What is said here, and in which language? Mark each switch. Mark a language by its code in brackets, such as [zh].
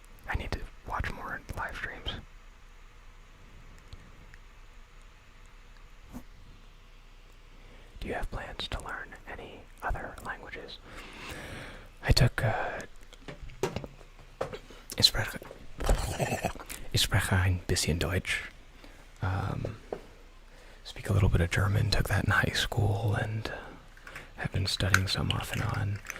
[en] I need to watch more live streams. Do you have plans to learn any other languages? I took, [de] Ich spreche ein bisschen Deutsch. [en] Speak a little bit of German, took that in high school, and have been studying some off and on.